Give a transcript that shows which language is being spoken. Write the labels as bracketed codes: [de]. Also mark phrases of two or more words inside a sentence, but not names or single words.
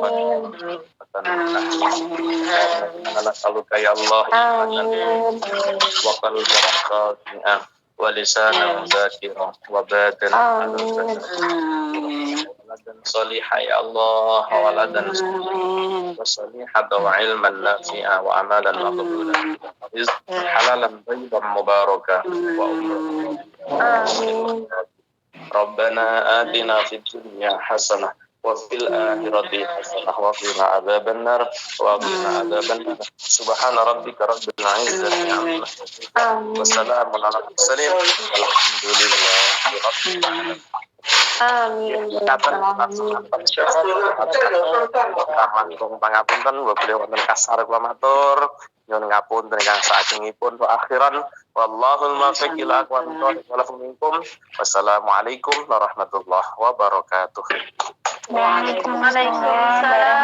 [ar] نسألك يا الله إيمانا وقلبا خاشعا ولسانا ذاكرا وبدنا ولدا صالحة يا الله ولدا صالحة وعلما نافعا وعملا مقبولا رزقا حلالا طيبا مباركا وعمرا. ربنا آتنا في الدنيا حسنة وفي الآخرة حسنة وقنا عذاب النار وقنا عذاب النار. سبحان ربك رب العزة عما يصفون وسلام على المرسلين والحمد لله رب العالمين. [jv] Amin. Langkung pangapunten beliau wonten kasar kula matur nyuwun ngapunten ingkang saajengipun [ar] وأخيرا والله الموفق إلى أقوم الطريق. والسلام عليكم ورحمة الله وبركاته. Waalaikumsalam.